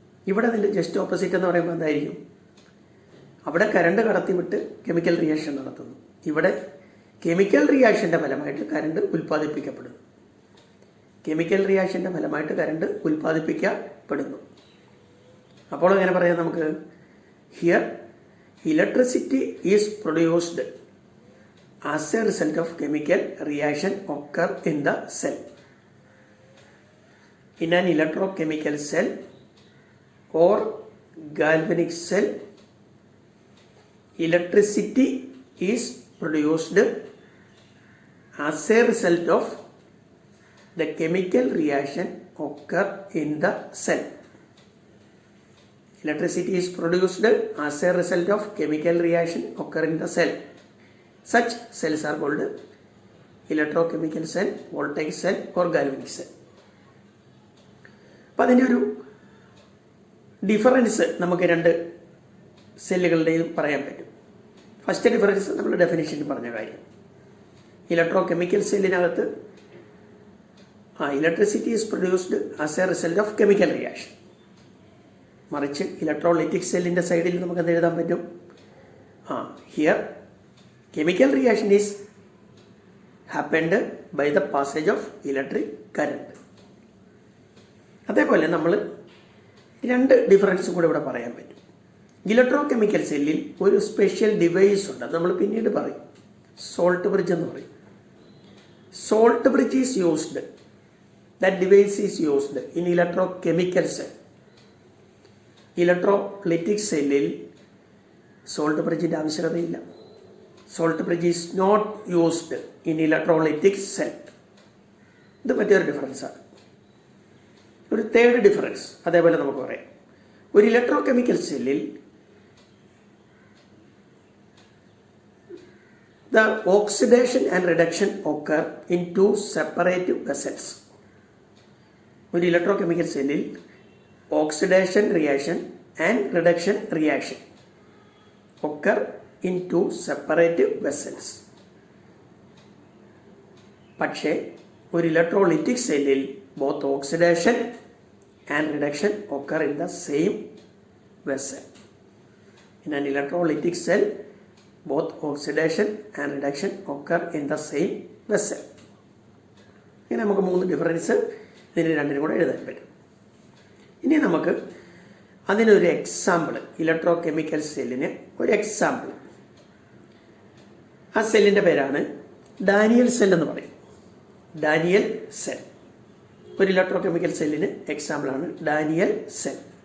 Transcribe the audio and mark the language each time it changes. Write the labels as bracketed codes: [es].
[ml] ഇവിടെ അതിൻ്റെ just opposite എന്ന് പറയുമ്പോൾ എന്തായിരിക്കും? അവിടെ കറണ്ട് കടത്തിവിട്ട് കെമിക്കൽ റിയാക്ഷൻ നടത്തുന്നു. ഇവിടെ കെമിക്കൽ റിയാക്ഷൻ്റെ ഫലമായിട്ട് കറണ്ട് ഉൽപ്പാദിപ്പിക്കപ്പെടുന്നു. കെമിക്കൽ റിയാക്ഷൻ്റെ ഫലമായിട്ട് കറണ്ട് ഉൽപ്പാദിപ്പിക്കപ്പെടുന്നു. അപ്പോൾ എങ്ങനെ പറയാം നമുക്ക്? [en] Here electricity is produced as a result of chemical reaction occur in the cell. In an electrochemical cell or galvanic cell, electricity is produced as a result of the chemical reaction occur in the cell. Electricity is produced as a result of chemical reaction occur in the cell. Such cells are called electrochemical cell, voltaic cell or galvanic cell. [ml] അപ്പം അതിൻ്റെ ഒരു difference നമുക്ക് 2 സെല്ലുകളുടെയും പറയാൻ പറ്റും. First difference നമ്മൾ ഡെഫിനിഷനിൽ പറഞ്ഞ കാര്യം. Electrochemical സെല്ലിനകത്ത് [en] Electricity is produced as a result of chemical reaction. [ml] മറിച്ച് ഇലക്ട്രോലൈറ്റിക് സെല്ലിൻ്റെ സൈഡിൽ നമുക്ക് എന്ത് എഴുതാൻ പറ്റും? [en] Here chemical reaction is happened by the passage of electric current. [ml] അതേപോലെ നമ്മൾ 2 ഡിഫറൻസും കൂടെ ഇവിടെ പറയാൻ പറ്റും. ഇലക്ട്രോ കെമിക്കൽ സെല്ലിൽ ഒരു സ്പെഷ്യൽ ഡിവൈസ് ഉണ്ട്, അത് നമ്മൾ പിന്നീട് പറയും. സോൾട്ട് ബ്രിഡ്ജ് എന്ന് പറയും. [en] Salt bridge is used, that device is used in electrochemical cell. [ml] Electrolytic സെല്ലിൽ salt ബ്രിഡ്ജിൻ്റെ ആവശ്യകതയില്ല. [en] Salt bridge is not used in electrolytic cell. [ml] ഇത് മറ്റൊരു ഡിഫറൻസാണ്. ഒരു 3rd ഡിഫറൻസ് അതേപോലെ നമുക്ക് പറയാം. ഒരു ഇലക്ട്രോ കെമിക്കൽ സെല്ലിൽ [en] the oxidation and reduction occur in 2 separate vessels. [ml] ഒരു ഇലക്ട്രോ കെമിക്കൽ സെല്ലിൽ [en] Oxidation reaction and reduction reaction occur in 2 separate vessels. [ml] പക്ഷേ ഒരു ഇലക്ട്രോലൈറ്റിക് സെല്ലിൽ [en] Both oxidation and reduction occur in the same vessel. In an electrolytic cell, both oxidation and reduction occur in the same vessel. [ml] ഇനി നമുക്ക് 3 difference ഇതിന് രണ്ടിനും കൂടെ എഴുതാൻ പറ്റും. ഇനി നമുക്ക് അതിനൊരു എക്സാമ്പിൾ, ഇലക്ട്രോ കെമിക്കൽ സെല്ലിന് ഒരു എക്സാമ്പിൾ. ആ സെല്ലിൻ്റെ പേരാണ് ഡാനിയൽ സെൽ എന്ന് പറയും. ഡാനിയൽ സെൽ ഒരു ഇലക്ട്രോ കെമിക്കൽ സെല്ലിന് എക്സാമ്പിളാണ് ഡാനിയൽ സെൽ.